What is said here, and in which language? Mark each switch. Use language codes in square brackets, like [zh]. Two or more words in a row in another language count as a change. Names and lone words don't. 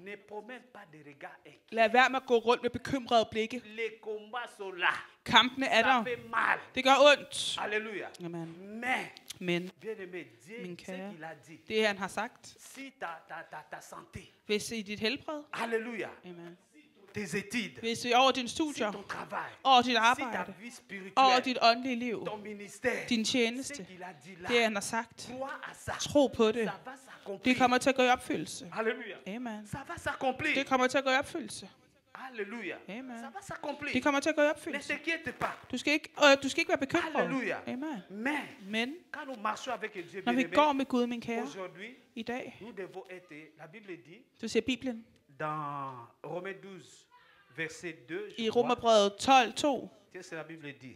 [da] Lad være med at gå rundt med bekymrede blikke. Kampene er der. Det gør ondt. Halleluja. Amen. Men, min kære, det han har sagt, hvis i dit helbred, halleluja. Amen. [fr] Tes études, [da] hvis i over din studier, [fr] ton travail, [da] over dit arbejde, over dit åndelige liv, [fr] ton ministère, [da] din tjeneste, det han har sagt, tro på det. Det kommer til at gå i opfyldelse. Halleluja. Amen. [fr] Ça va s'accomplir. [da] Det kommer til at gå i opfyldelse. Halleluja. Amen. [fr] Ça va s'accomplir. [da] Det kommer til at gå i opfyldelse. [fr] Ne t'inquiète pas. [da] Du skal ikke være bekymret. Halleluja. Amen. [fr] Men quand nous marchons avec Dieu, [da] når vi går med Gud, min kære, [fr] aujourd'hui, [da] i dag, [fr] nous devons être, la Bible dit, [da] du siger Bibelen, [fr] dans Romains 12, verset 2, [da] i Romerbrevet 12:2, [fr] qu'est-ce que la Bible dit?